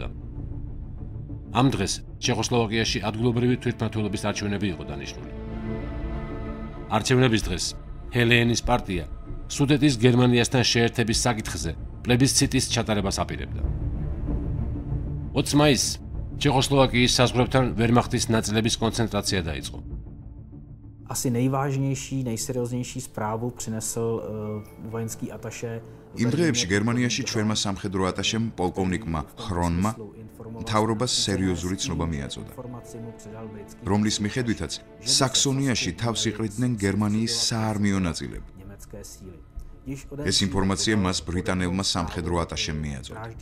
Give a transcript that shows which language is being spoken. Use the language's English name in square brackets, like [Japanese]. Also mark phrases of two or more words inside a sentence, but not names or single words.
[Georgian] ამ დღეს ჩეხოსლოვაკიაში ადგილობრივი თვითმმართველობის არჩევნები იყო დანიშნული. არჩევნების დღეს ჰენლეინის პარტია სუდეტის გერმანიასთან შეერთების საკითხზე პლებისციტის ჩატარებას აპირებდა. 20 მაისს ჩეხოსლოვაკიის საზღვრებთან ვერმახტის ნაწილების კონცენტრაცია დაიწყო. [Czech] Asi nejvážnější, nejserióznější zprávu přinesl vojenský ataše. [Georgian] იმ დღეებში გერმანიაში ჩვენმა სამხედრო ატაშემ პოლკოვნიკმა ხრონმა მთავრობას სერიოზული ცნობა მიაწოდა, რომლის მიხედვითაც საქსონიაში თავს იყრიდნენ გერმანიის საარმიო ნაწილები. ეს ინფორმაცია მას ბრიტანელმა სამხედრო ატაშემ მიაწოდა.